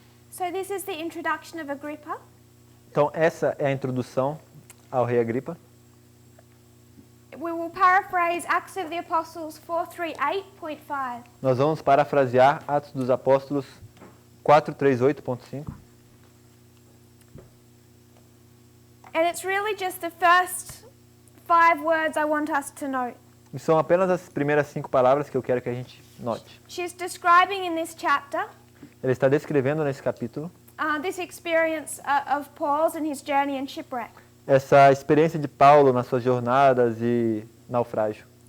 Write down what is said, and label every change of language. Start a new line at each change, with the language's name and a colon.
English: So this is the introduction of Agrippa.
Portuguese: Então essa é a introdução ao rei Agripa.
English: We will paraphrase Acts of the Apostles 438.5.
Portuguese: Nós vamos parafrasear Atos dos Apóstolos 438.5.
English: And it's really just the first 5 words I want us to note.
Portuguese: E são apenas as primeiras 5 palavras que eu quero que a gente note.
English: She's describing in this chapter
Portuguese: Ele está descrevendo nesse capítulo
English: this experience of Paul's and his journey and shipwreck.
Portuguese: essa experiência de Paulo nas suas jornadas e naufrágio.